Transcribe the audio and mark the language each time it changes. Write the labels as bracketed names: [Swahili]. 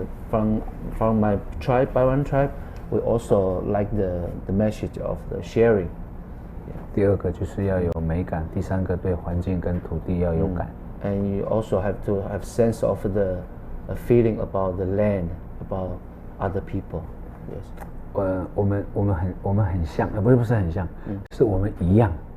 [English] From my tribe, Baiwan tribe, we also like the message of the sharing. [Chinese] 第二个就是要有美感，第三个对环境跟土地要有感。 [English] And you also have to have sense of the feeling about the land, about other people. Yes. [Chinese] 我们很像，不是很像，是我们一样。